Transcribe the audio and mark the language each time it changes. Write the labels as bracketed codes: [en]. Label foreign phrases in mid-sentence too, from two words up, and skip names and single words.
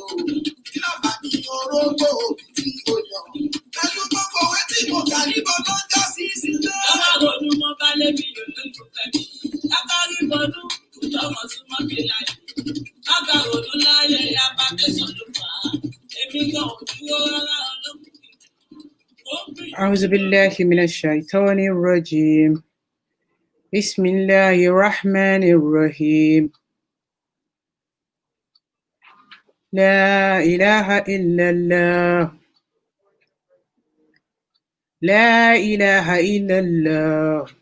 [yo] Kí ló bá ní orógbó òbí tí o yàn? Pẹ̀lú gbogbo òwe tí mo kà níbọn tó ń já sí sílẹ̀. Lọ́wọ́ ronú mọ́ bá lébi lòlójú fẹ́mi. Lábárí bọ́dún kò tọ́mọ sí mọ́bí láyé. Lábá ronú láyé apákẹ́sọ̀ ló fà á. Èmi gan ò dúró rárá ọlọ́kùnrin. [ar] أعوذ بالله من الشيطان الرجيم. بسم الله الرحمن الرحيم. لا إله إلا الله. لا إله إلا الله.